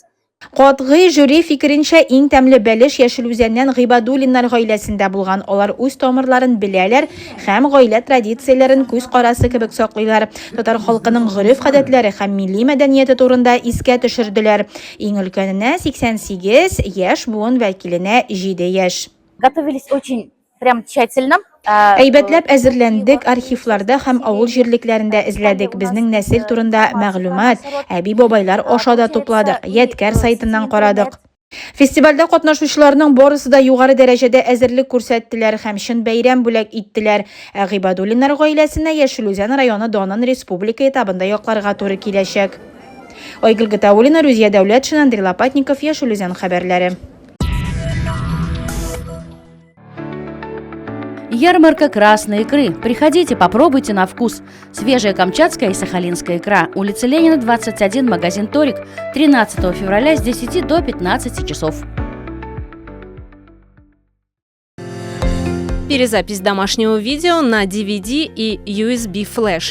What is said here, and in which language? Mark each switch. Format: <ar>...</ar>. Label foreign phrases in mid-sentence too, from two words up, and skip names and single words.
<tt>Катгый жюри фикеренчә иң тәмле бәлеш Яшел-Үзәннән Гыйбадуллиннар гаиләсендә булган. Алар үз тамырларын беләләр һәм гаилә традицияләрен күз карасы кебек саклыйлар. Татар халкының гореф-гадәтләре һәм милли мәдәнияте турында искә төшерделәр. Иң өлкәненә 88 яшь, буын вәкиленә 7 яшь.</tt> <ru>готовились очень прям тщательно.</ru> <tt>Әйбәтләп әзерләндек, архивларда һәм авыл җирлекләрендә эзләдек. Безнең нәсел турында мәгълүмат, әби-бабайлар аша да тупладык, Ядкәр сайтыннан карадык. Фестивальдә катнашучыларның барысы да югары дәрәҗәдә әзерлек күрсәттеләр һәм чын бәйрәм бүләк иттеләр. Гыйбадуллиннар гаиләсенә Яшел-Үзән районы данын республика этабында якларга туры киләчәк. Айгөл Гатауллина, Рузия Дәүләтшин, Андрей Лопатников, Яшел-Үзән хәбәрләре.</tt> <ru>Ярмарка красной икры. Приходите, попробуйте на вкус. Свежая камчатская и сахалинская икра. Улица Ленина, 21, магазин Торик. 13 февраля с 10 до 15 часов. Перезапись домашнего видео на DVD и USB флеш.</ru>